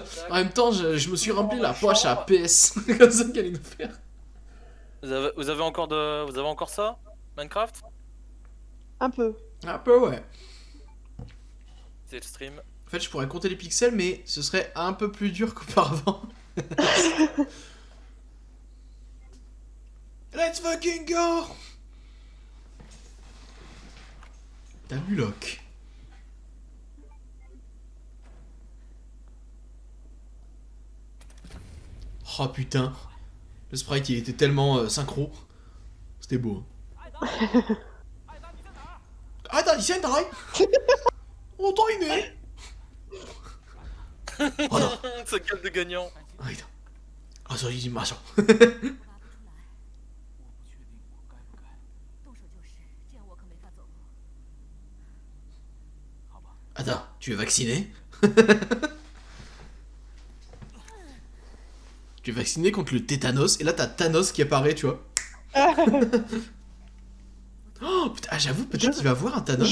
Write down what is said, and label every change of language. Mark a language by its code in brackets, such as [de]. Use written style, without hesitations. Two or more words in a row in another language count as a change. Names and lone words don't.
[fr] En même temps, je me suis rempli la poche à PS. Comme ça qu'elle allait nous faire. Vous avez encore ça, Minecraft? Un peu. Un peu, ouais. C'est le stream. En fait, je pourrais compter les pixels, mais ce serait un peu plus dur qu'auparavant. [en] Let's fucking go! [fr] T'as Mulok. Oh putain. Le sprite, il était tellement synchro. C'était beau. Ah, t'as dit ça, t'as Oh, t'as aimé. Oh non. Ce gueule de gagnant. Ah, putain. Ah, ça dit machin. [zh] 动手就是，这样我可没法走路。 [fr] Attends, tu es vacciné? Tu es vacciné contre le tétanos, et là t'as Thanos qui apparaît, tu vois. Oh putain, ah, j'avoue, peut-être qu'il va voir un Thanos.